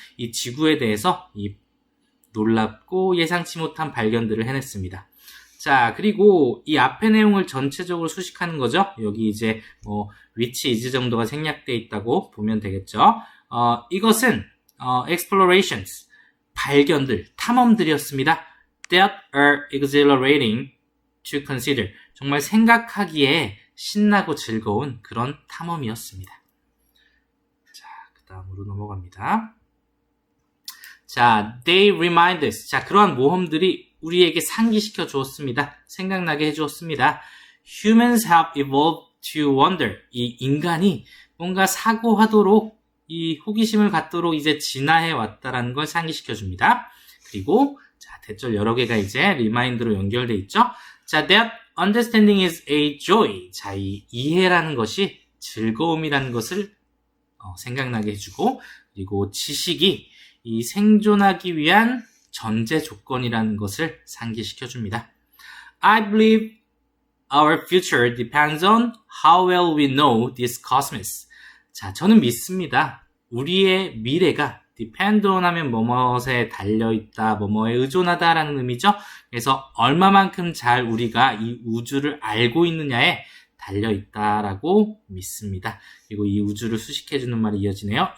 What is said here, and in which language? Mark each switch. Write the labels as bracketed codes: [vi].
[ko] 이 지구에 대해서 이 놀랍고 예상치 못한 발견들을 해냈습니다. 자, 그리고 이 앞의 내용을 전체적으로 수식하는 거죠. 여기 이제 [en] which is [ko] 정도가 생략되어 있다고 보면 되겠죠. 이것은 explorations, 발견들, 탐험들이었습니다. [en] That are exhilarating to consider. [ko] 정말 생각하기에 신나고 즐거운 그런 탐험이었습니다. 자, 그 다음으로 넘어갑니다. [en] 자, they remind us. [ko] 자, 그러한 모험들이 우리에게 상기시켜 주었습니다. 생각나게 해주었습니다. [en] Humans have evolved to wonder. [ko] 이 인간이 뭔가 사고하도록, 이 호기심을 갖도록 이제 진화해 왔다라는 걸 상기시켜 줍니다. 그리고 자, 대절 여러 개가 이제 remind로 연결돼 있죠. [en] 자, that understanding is a joy. [ko] 자, 이 이해라는 것이 즐거움이라는 것을 생각나게 해주고, 그리고 지식이 이 생존하기 위한 전제 조건이라는 것을 상기시켜 줍니다. [en] I believe our future depends on how well we know this cosmos. [ko] 자, 저는 믿습니다. 우리의 미래가 [en] depend on [ko] 하면 뭐뭐에 달려있다, 뭐뭐에 의존하다라는 의미죠. 그래서 얼마만큼 잘 우리가 이 우주를 알고 있느냐에 달려있다라고 믿습니다. 그리고 이 우주를 수식해주는 말이 이어지네요.